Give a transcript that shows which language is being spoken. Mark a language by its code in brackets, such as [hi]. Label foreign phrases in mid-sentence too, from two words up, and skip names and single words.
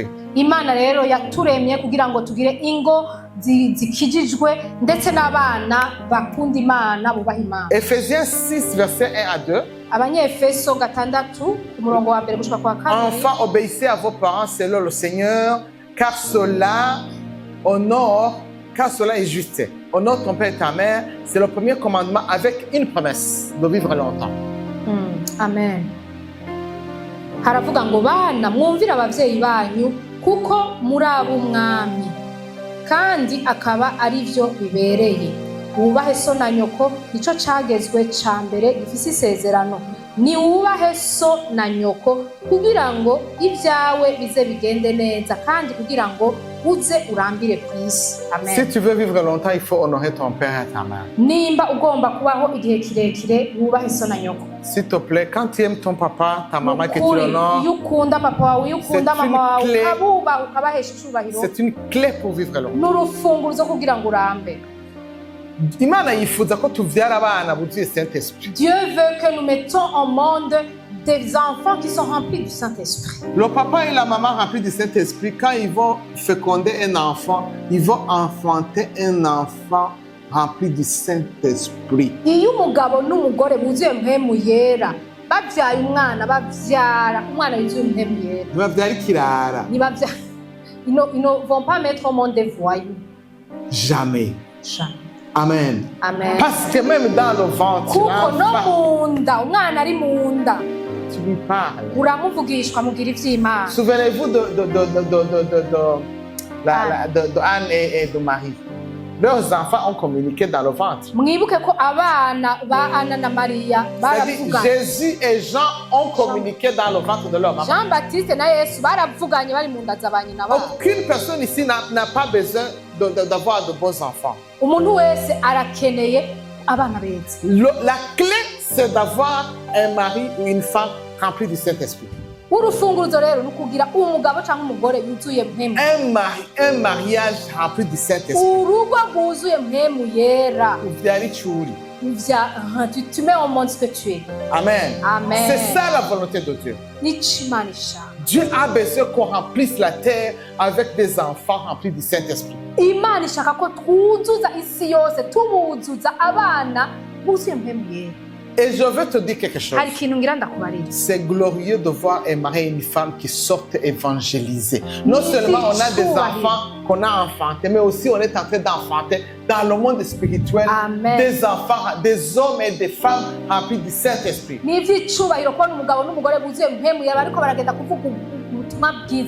[rn] Imana rero yaturemye kugira ngo tugire ingo zikijijwe ndetse n'abana bakunda Imana bubaha Imana. [fr] Ephésiens 6 verset 1 à 2. [rn] Abanyefeso 6 umurongo wa mbere gushika kwa 4. [fr] Enfants, obéissez à vos parents selon le Seigneur, car cela est juste. Honore ton père et ta mère, c'est le premier commandement avec une promesse de vivre longtemps. Amen. [rn] Haravuga ngo bana mwumvira abavyeyi banyu kuko muri ab'umwami kandi akaba ari byo bibereye. Wubahe so na nyoko nico cagezwe ca mbere gifise isezerano. Ni wubahe so na nyoko kugira ngo ibyawe bize bigende neza kandi kugira ngo uze urambire kwisi. Amen. [fr] Si tu veux vivre longtemps, il faut honorer ton père et ta mère. [rn] Nimba ugomba kubaho igihe kirekire wubahe so na nyoko. [fr] S'il te plaît, quand tu aimes ton papa, ta maman, que tu l'honores, [rn] yukunda papa wawe yukunda mama wawe abuba ukabahesha icubahiro. [fr] C'est une clé pour vivre longtemps. [rn] N'urufunguzo kugira ngo urambe. Imana yifuza ko tuvyara abana buzuye Saint-Esprit. [fr] Dieu veut que nous mettons au monde des enfants qui sont remplis du Saint-Esprit. Le papa et la maman remplis du Saint-Esprit, quand ils vont féconder un enfant, ils vont enfanter un enfant rempli du Saint-Esprit. [rn] Iyo umugabo n'umugore buzuye mpemu yera bavyaye umwana yuzuye mpemu yera. Ntibavyara ikirara. [fr] Ils ne vont pas mettre au monde des voyous. Jamais. Jamais. Amen. Amen. Parce que même dans le ventre, [rn] kuko no munda umwana ari munda [fr] tu lui parles. [rn] uramuvugishwa mugira ivy'Imana. [fr] Souvenez-vous de Anne et de Marie. Leurs enfants ont communiqué dans le ventre. [rn] Mwibuke ko abana ba Anna na Maria baravuganye. [fr] Jésus et Jean ont communiqué dans le ventre de leur maman. [rn] Jean-Baptiste na Yesu baravuganye bari mu nda z'abanyina babo. [fr] Aucune personne ici n'a pas besoin d'avoir de beaux enfants. [rn] Umuntu wese arakeneye abana beza. [fr] La clé, c'est d'avoir un mari ou une femme rempli du Saint-Esprit. [rn] Urufunguruzo rero nukugira umugabo cyangwa umugore yuzuye mpemu. [fr] Un mariage rempli du Saint-Esprit. [rn] Urugo rwuzuye mpemu yera. Uvyara icuri. [fr] Tu mets au monde ce que tu es. Amen. Amen. C'est ça la volonté de Dieu. Dieu a besoin qu'on remplisse la terre avec des enfants remplis du Saint-Esprit. [rn] Imana ishaka ko twuzuza isi yose tumuzuza abana buzuye mpemu yera. [fr] Et je veux te dire quelque chose. [rn] Hari ikintu ngira ndakubarira. [fr] C'est glorieux de voir un mari et une femme qui sortent évangéliser. Non seulement on a des enfants qu'on a enfantés, mais aussi on est en train d'enfanter dans le monde spirituel. Amen. Des enfants, des hommes et des femmes remplis du Saint-Esprit. [rn] Ni ivy'icubahiro kubona umugabo n'umugore buzuye mpemu yera bariko baragenda kuvuga ubutumwa bwiza.